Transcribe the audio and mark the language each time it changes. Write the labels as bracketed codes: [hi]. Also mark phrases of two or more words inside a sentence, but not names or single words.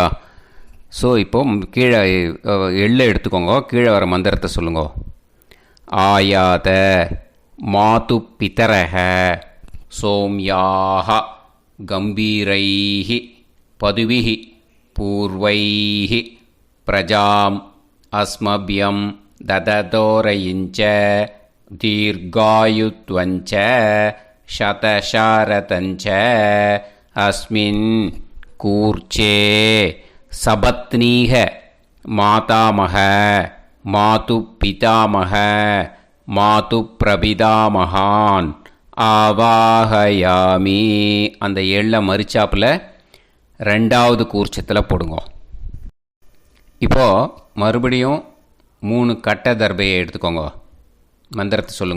[ta] ஸோ இப்போது கீழே எள்ளை எடுத்துக்கோங்க. கீழே வர மந்திரத்தை சொல்லுங்க. [sa] आयात मातु पितरः सोम्याक गम्भीरैः पथिभिः पूर्व्यैः प्रजाम् अस्मभ्यं ददतोरयिञ्च दीर्घायुत्वञ्च शतशारतञ्च अस्मिन् कूर्चे सपत्नीः मातामह मातुपितामह मातृप्रपितामहान् आवाहयामि. [ta] அந்த எள்ள மரிச்சாப்பில் ரெண்டாவது கூர்ச்சத்தில் போடுங்க. இப்போது மறுபடியும் 3 கட்ட தர்பையை எடுத்துக்கோங்க. மந்திரத்தை சொல்லுங்க.